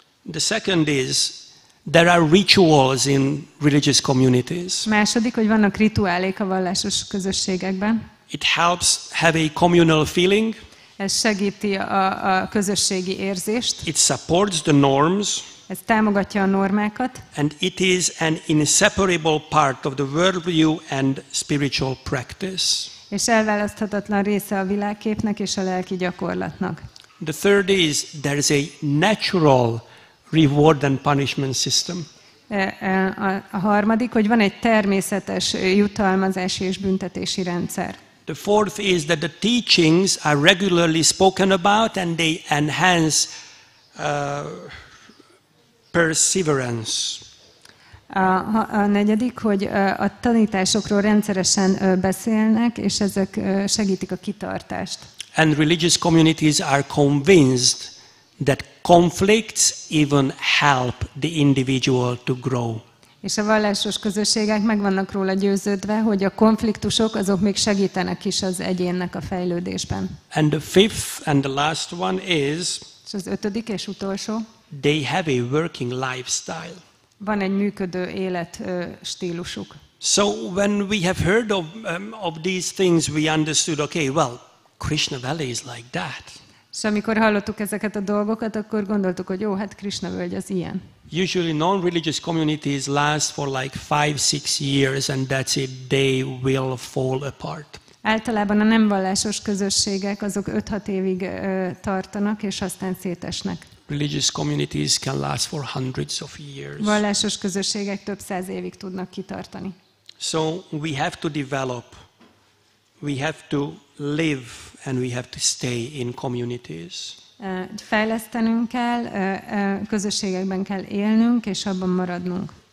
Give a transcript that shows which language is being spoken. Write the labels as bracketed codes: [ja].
[en] The second is there are rituals in religious communities. [hu] Második, hogy vannak rituálék a vallásos közösségekben. [en] It helps have a communal feeling. [hu] Ez segíti a közösségi érzést. [en] It supports the norms. [hu] Ez támogatja a normákat. [en] And it is an inseparable part of the worldview and spiritual practice. [hu] És elválaszthatatlan része a világképnek és a lelki gyakorlatnak. [en] The third is there is a natural reward and punishment system. [hu] A harmadik, hogy van egy természetes jutalmazási és büntetési rendszer. [en] The fourth is that the teachings are regularly spoken about and they enhance perseverance. [hu] A negyedik, hogy a tanításokról rendszeresen beszélnek, és ezek segítik a kitartást. [en] And religious communities are convinced that conflicts even help the individual to grow. [hu] És a vallásos közösségek meg vannak róla győződve, hogy a konfliktusok azok még segítenek is az egyénnek a fejlődésben. [en] And the fifth and the last one is [hu] és az ötödik és utolsó, [en] they have a working lifestyle. [hu] Van egy működő életstílusuk. [en] So when we have heard of these things, we understood, okay, well, Krishna Valley is like that. [hu] És amikor hallottuk ezeket a dolgokat, akkor gondoltuk, hogy jó, hát Krishna völgy az ilyen. [en] Usually non-religious communities last for like 5-6 years and that's it, they will fall apart. [hu] Általában a nem vallásos közösségek azok 5-6 évig tartanak, és aztán szétesnek. [en] Religious communities can last for hundreds of years. [hu] Vallásos közösségek több száz évig tudnak kitartani. [en] So we have to develop, we have to live and we have to stay in communities. [hu] Fejlesztenünk kell, közösségekben kell élnünk, és abban maradnunk.